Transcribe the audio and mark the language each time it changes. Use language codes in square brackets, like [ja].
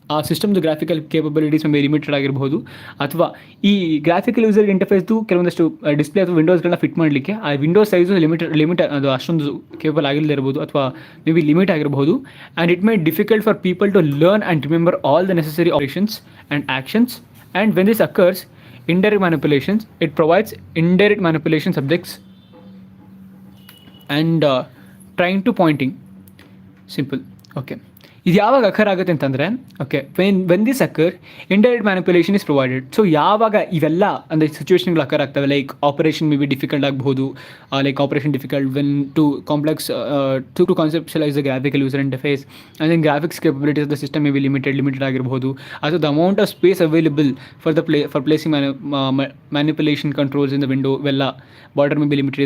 [kn] ಆ ಸಿಸ್ಟಮ್ದು graphical capabilities may be limited ಆಗಿರ್ಬೋದು, ಅಥವಾ ಈ ಗ್ರಾಫಿಕಲ್ ಯೂಸರ್ ಇಂಟರ್ಫೇಸ್ದು ಕೆಲವೊಂದಷ್ಟು ಡಿಸ್ಪ್ಲೇ ಅಥವಾ ವಿಂಡೋಸ್ಗಳನ್ನ ಫಿಟ್ ಮಾಡಲಿಕ್ಕೆ ಆ ವಿಂಡೋಸ್ ಸೈಜು ಲಿಮಿಟ್ ಅದು ಅಷ್ಟೊಂದು ಕೇಬಲ್ ಆಗಿಲ್ಲದೆ ಇರ್ಬೋದು ಅಥವಾ ಮೇ ಬಿ ಲಿಮಿಟ್ ಆಗಿರಬಹುದು. [en] And it may difficult for people to learn and remember all the necessary operations and actions. And when this occurs indirect manipulations, it provides indirect manipulation subjects and trying to pointing. Simple. Okay, [kn] ಇದು ಯಾವಾಗ occur ಆಗುತ್ತೆ ಅಂತಂದರೆ, [en] Okay, when this occur indirect manipulation is provided. [kn] So ಯಾವಾಗ ಇವೆಲ್ಲ ಅಂದರೆ ಸಿಚುವೇಷನ್ಗಳು occur ಆಗ್ತವೆ, [en] Like operation may be difficult ಆಗಬಹುದು, like operation difficult when to complex to conceptualise the graphical user interface and then graphics capabilities of the system may be limited ಆಗಿರಬಹುದು, ಅಥವಾ the amount of space available for placing manipulation controls in the window, ಇವೆಲ್ಲ border may be limited.